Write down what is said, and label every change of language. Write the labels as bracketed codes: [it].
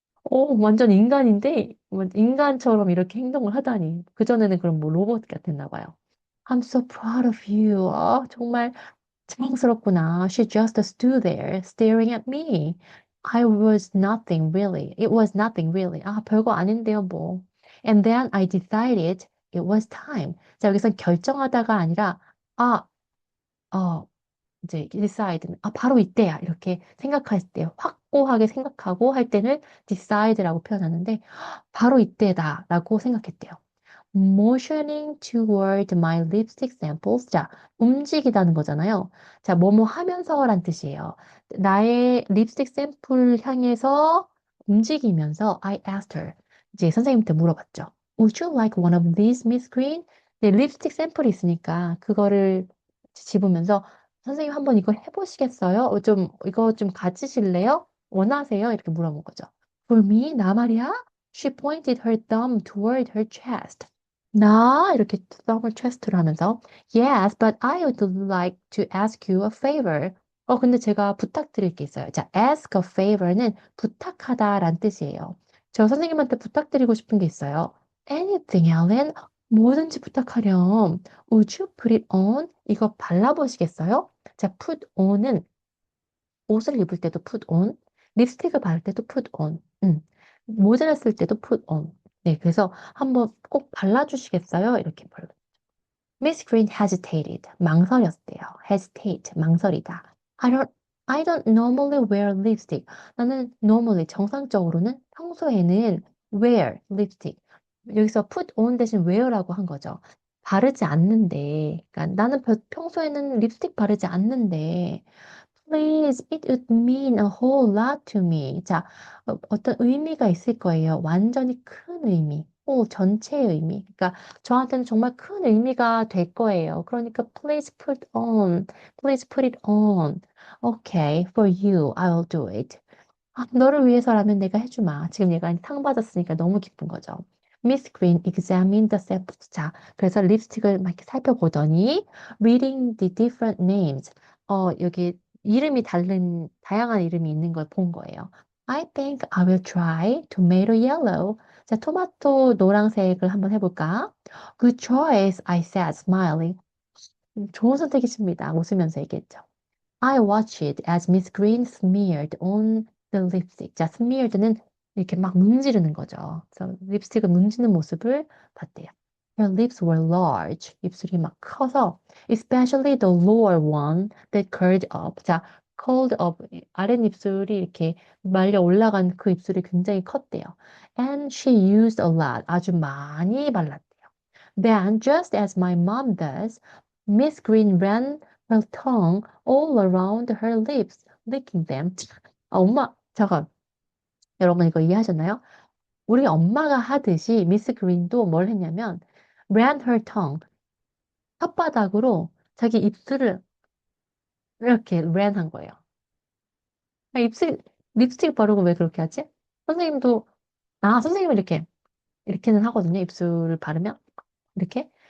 [ko] 완전 인간인데, 뭐 인간처럼 이렇게 행동을 하다니. 그전에는 그럼 뭐 로봇 같았나 봐요. [en] I'm so proud of you. [ko] 정말 자랑스럽구나. [en] She just stood there staring at me. I was nothing really. It was nothing really. [ko] 별거 아닌데요, 뭐. [en] And then I decided it was time. [ko] 자, 여기서 결정하다가 아니라, 아, 어, 이제 decide는, 바로 이때야. 이렇게 생각할 때, 확고하게 생각하고 할 때는 decide라고 표현하는데, 바로 이때다라고 생각했대요. [en] Motioning toward my lipstick samples. [ko] 자, 움직이다는 거잖아요. 자, 뭐뭐 하면서란 뜻이에요. 나의 립스틱 샘플 향해서 움직이면서 [en] I asked her. [ko] 이제 선생님한테 물어봤죠. [en] Would you like one of these, Miss Green? [ko] 네, 립스틱 샘플이 있으니까 그거를 집으면서 선생님 한번 이거 해보시겠어요? 이거 좀 가지실래요? 원하세요? 이렇게 물어본 거죠. [en] For me? [ko] 나 말이야? [en] She pointed her thumb toward her chest. [ko] 나 이렇게 thumb을 chest로 하면서 [en] Yes, but I would like to ask you a favor. [ko] 근데 제가 부탁드릴 게 있어요. 자, ask a favor는 부탁하다란 뜻이에요. 저 선생님한테 부탁드리고 싶은 게 있어요. [en] Anything, Ellen? [ko] 뭐든지 부탁하렴. [en] Would you put it on? [ko] 이거 발라보시겠어요? 자, put on은 옷을 입을 때도 put on, 립스틱을 바를 때도 put on, 모자를 쓸 때도 put on. 네, 그래서 한번 꼭 발라주시겠어요? 이렇게 불러. [en] Miss Green hesitated. [ko] 망설였대요. hesitate, 망설이다. [en] I don't normally wear lipstick. [ko] 나는 normally, 정상적으로는 평소에는 wear lipstick. 여기서 put on 대신 wear라고 한 거죠. 바르지 않는데, 그러니까 나는 평소에는 립스틱 바르지 않는데, [en] Please, it would mean a whole lot to me. [ko] 자, 어떤 의미가 있을 거예요. 완전히 큰 의미. 전체의 의미. 그러니까 저한테는 정말 큰 의미가 될 거예요. 그러니까 [en] please put on. Please put it on. Okay, for you, I'll do it. [ko] 너를 위해서라면 내가 해주마. 지금 얘가 상 받았으니까 너무 기쁜 거죠. [en] Miss Green examined the samples. [ko] 자, 그래서 립스틱을 막 이렇게 살펴보더니 [en] reading the different names. [ko] 여기 이름이 다양한 이름이 있는 걸 본 거예요. [en] I think I will try tomato yellow. [ko] 자, 토마토 노란색을 한번 해볼까? [en] Good choice, I said, smiling. [ko] 좋은 선택이십니다. 웃으면서 얘기했죠. [en] I watched as Miss Green smeared on the lipstick. [ko] 자, smeared는 이렇게 막 문지르는 거죠. 그래서 립스틱을 문지는 모습을 봤대요. [en] Her lips were large. [ko] 입술이 막 커서, [en] especially the lower one that curled up. 자, curled up. [ko] 아랫입술이 이렇게 말려 올라간 그 입술이 굉장히 컸대요. [en] And she used a lot. [ko] 아주 많이 발랐대요. [en] Then, just as my mom does, Miss Green ran her tongue all around her lips, licking them. [ko] 잠깐. 여러분 이거 이해하셨나요? 우리 엄마가 하듯이 미스 그린도 뭘 했냐면 ran her tongue, 혓바닥으로 자기 입술을 이렇게 ran 한 거예요. 립스틱 바르고 왜 그렇게 하지? 선생님도, 선생님은 이렇게는 하거든요. 입술을 바르면. 이렇게.